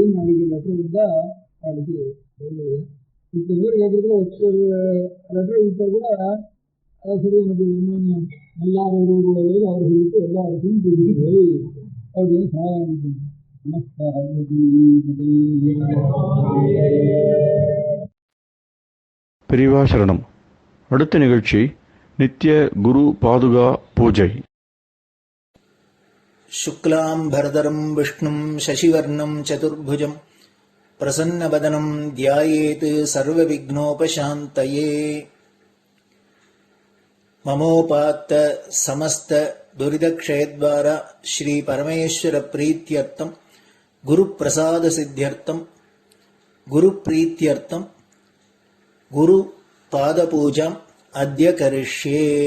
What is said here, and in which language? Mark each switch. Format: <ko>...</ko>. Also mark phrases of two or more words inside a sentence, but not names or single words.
<ta>நாளைக்கு லெட்டர் வந்தால் அவளுக்கு இத்தனை பேர் கேட்கறதுல ஒரு லெட்டர் கொடுத்தா கூட அதான் சரி எனக்கு இன்னும் நல்லா ஒரு அவர் சொல்லிட்டு எல்லாருக்கும் புரியுது அப்படின்னு சமாதானம். பெரியவா சரணம். அடுத்த நிகழ்ச்சி நித்திய குரு பாதுகா பூஜை.</ta> <sa>शुक्लां भरदरं विष्णुं शशिवर्णं चतुर्भुजं प्रसन्नवदनं ध्यायेत् सर्वविघ्नोपशान्तये. ममोपात्त समस्त दुरितक्षयद्वारा श्री परमेश्वर प्रीत्यर्थं गुरुप्रसाद सिद्ध्यर्थं गुरुप्रीत्यर्थं गुरुपादपूजाम् अद्य करिष्ये.</sa>